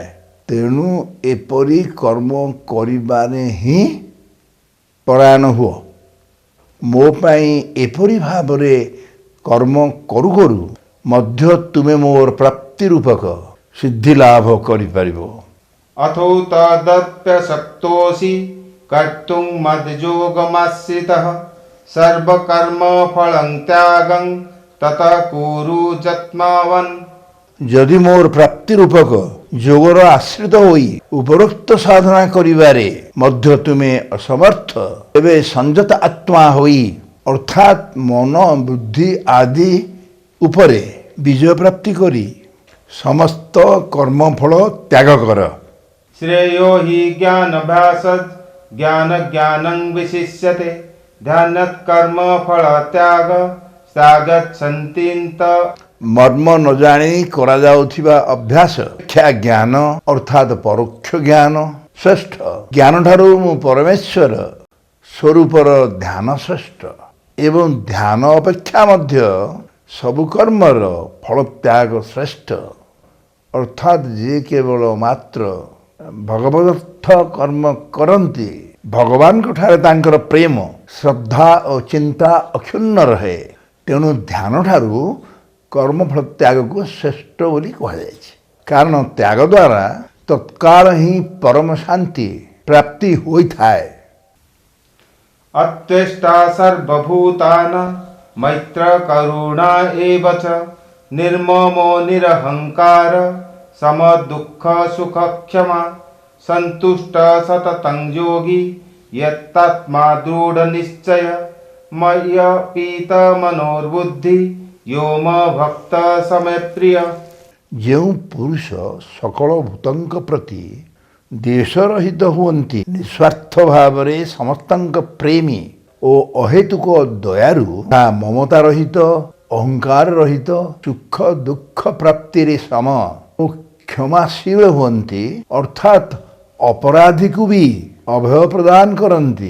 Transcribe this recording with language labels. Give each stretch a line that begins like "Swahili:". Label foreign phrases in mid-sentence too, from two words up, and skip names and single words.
Odia: ତେଣୁ ଏପରି କର୍ମ କରିବାରେ ହିଁ ପରାୟଣ ହୁଅ। ମୋ ପାଇଁ ଏପରି ଭାବରେ କର୍ମ କରୁ କରୁ ମଧ୍ୟ ତୁମେ ମୋର ପ୍ରାପ୍ତି ରୂପକ ସିଦ୍ଧି ଲାଭ କରିପାରିବ।
Sanskrit: अथो तदप्यशक्तोऽसि कर्तुं मद्योगमाश्रितः सर्वकर्मफलं त्यागं ततः कुरु यत्नवान्।
Odia: ଯଦି ମୋର ପ୍ରାପ୍ତି ରୂପକ ଯୋଗର ଆଶ୍ରିତ ହୋଇ ଉପରୋକ୍ତ ସାଧନା କରିବାରେ ମଧ୍ୟ ତୁମେ ଅସମର୍ଥ, ତେବେ ସଂଯତ ଆତ୍ମା ହୋଇ ଅର୍ଥାତ୍ ମନ ବୁଦ୍ଧି ଆଦି ଉପରେ ବିଜୟ ପ୍ରାପ୍ତି କରି ସମସ୍ତ କର୍ମଫଳ ତ୍ୟାଗ କର।
Sanskrit: श्रेयो हि ज्ञानाभ्यासात् ज्ञानं विशिष्यते ध्यानात् कर्मफलत्याग सागच्छन्तीन्त।
Odia: ମର୍ମ ନ ଜାଣି କରାଯାଉଥିବା ଅଭ୍ୟାସ ଅପେକ୍ଷା ଜ୍ଞାନ ଅର୍ଥାତ୍ ପରୋକ୍ଷ ଜ୍ଞାନ ଶ୍ରେଷ୍ଠ। ଜ୍ଞାନଠାରୁ ମୁଁ ପରମେଶ୍ୱର ସ୍ୱରୂପର ଧ୍ୟାନ ଶ୍ରେଷ୍ଠ ଏବଂ ଧ୍ୟାନ ଅପେକ୍ଷା ମଧ୍ୟ ସବୁ କର୍ମର ଫଳତ୍ୟାଗ ଶ୍ରେଷ୍ଠ। ଅର୍ଥାତ୍ ଯିଏ କେବଳ ମାତ୍ର ଭଗବଦର୍ଥ କର୍ମ କରନ୍ତି, ଭଗବାନଙ୍କ ଠାରେ ତାଙ୍କର ପ୍ରେମ ଶ୍ରଦ୍ଧା ଓ ଚିନ୍ତା ଅକ୍ଷୁଣ୍ଣ ରହେ। ତେଣୁ ଧ୍ୟାନଠାରୁ କର୍ମଫଳ ତ୍ୟାଗକୁ ଶ୍ରେଷ୍ଠ ବୋଲି କୁହାଯାଇଛି। କାରଣ ତ୍ୟାଗ ଦ୍ୱାରା ତତ୍କାଳ ହିଁ ପରମ ଶାନ୍ତି ପ୍ରାପ୍ତି ହୋଇଥାଏ।
Sanskrit: अत्वेष्टा सर्वभूतानां मैत्र करुणा एव च निर्ममो निरहङ्कार समदुःख सुखक्षमा सन्तुष्ट सततं योगी यत्तात्मा दृढनिश्चय मय्यर्पितमनोर्बुद्धि यो मद्भक्त समे प्रिय।
Odia: ଯେଉଁ ପୁରୁଷ ସକଳ ଭୂତଙ୍କ ପ୍ରତି ଦେଶରହିତ ହୁଅନ୍ତି, ନିଃସ୍ୱାର୍ଥ ଭାବରେ ସମସ୍ତଙ୍କ ପ୍ରେମୀ ଓ ଅହେତୁକ ଦୟାରୁ ବା ମମତା ରହିତ ଅହଙ୍କାର ରହିତ ସୁଖ ଦୁଃଖ ପ୍ରାପ୍ତିରେ ସମ ଓ କ୍ଷମାଶୀଳ ହୁଅନ୍ତି, ଅର୍ଥାତ୍ ଅପରାଧୀକୁ ବି ଅଭୟ ପ୍ରଦାନ କରନ୍ତି।